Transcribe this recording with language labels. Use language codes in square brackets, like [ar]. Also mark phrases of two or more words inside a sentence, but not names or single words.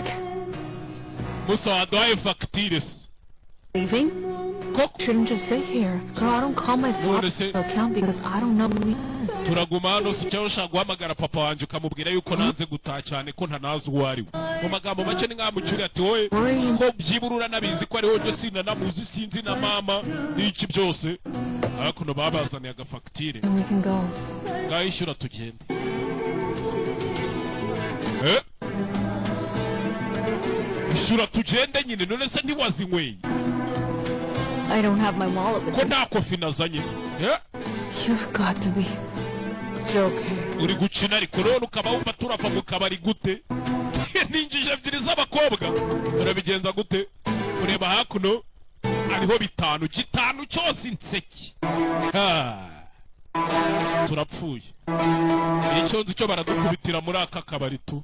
[rw] Musa waduhaye fagitire se. [en] Leaving? Shouldn't just sit here. Girl, I don't call my father's account because I don't know who he is. [rw] Turaguma hano si cyo ushaka guhamagara papa wanjye ukamubwira yuko nanze gutaha cyane ko ntanazi uwo ari we. Mu magambo make ni nkamucyuri ati wowe ko byibura uranabizi ko ariho njye sinanamuzi sinzi na mama n'iki byose. Hakuno babazaniye agafagitire. [en] And we can go. [rw] Ngayishyura tugende. Ishyura tugende nyine none se ntiwazinyweye? [en] I don't have my wallet with [rw] Ko [en] me. [rw] nta kofi nazanye. [en] You've got to be joking. [rw] Uri gukina ariko none ukaba wumva turava mu kabari gute? Ninjije ebyiri z'abakobwa. Urabigenza gute? Ureba hakuno hariho bitanu, gitanu cyose inseki. Turapfuye. Icyo nzi cyo baradukubitira muri aka kabari tu.